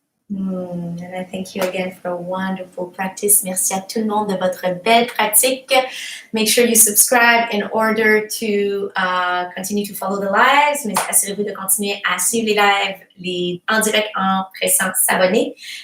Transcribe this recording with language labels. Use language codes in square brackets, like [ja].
[en] And I thank you again for a wonderful practice. [fr] Merci à tout le monde de votre belle pratique. [en] Make sure you subscribe in order to continue to follow the lives. [fr] Mais assurez-vous de continuer à suivre les lives en direct en pressant s'abonner.